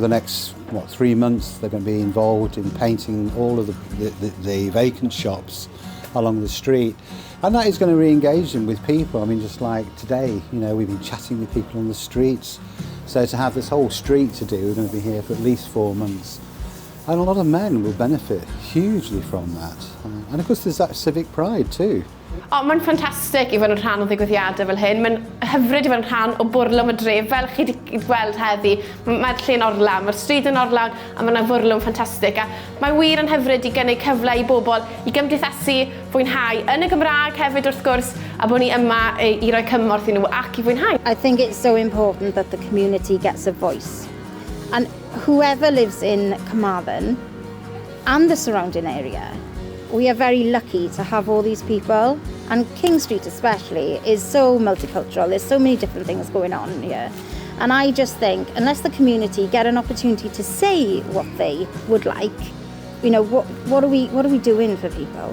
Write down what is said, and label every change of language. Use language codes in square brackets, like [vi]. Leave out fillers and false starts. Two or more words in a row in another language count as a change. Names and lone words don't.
[en] The next 3 months they're going to be involved in painting all of the vacant shops along the street, and that is going to re-engage them with people. I mean, just like today, we've been chatting with people on the streets. So to have this whole street to do, we're going to be here for at least 4 months. And a lot of men will benefit hugely from that. And of course there's that civic pride too. [cy] Mae'n ffantastig I fod yn rhan o ddigwyddiadau fel hyn. Mae'n hyfryd I fod yn rhan o bwrlwm y dref. Fel chi wedi gweld heddi, mae'r lle'n orlawn, mae'r stryd yn orlawn, a mae'n fwrlwm ffantastig. A mae wir yn hyfryd I gynnig cyfle I bobl I gymdeithasu, fwynhau yn y Gymraeg hefyd wrth gwrs, a bod ni yma I roi cymorth I nhw ac I fwynhau. [en] I think it's so important that the community gets a voice. And whoever lives in Carmarthen and the surrounding area. We are very lucky to have all these people, and King Street especially is so multicultural. There's so many different things going on here. And I just think, unless the community get an opportunity to say what they would like, you know, what are we doing for people?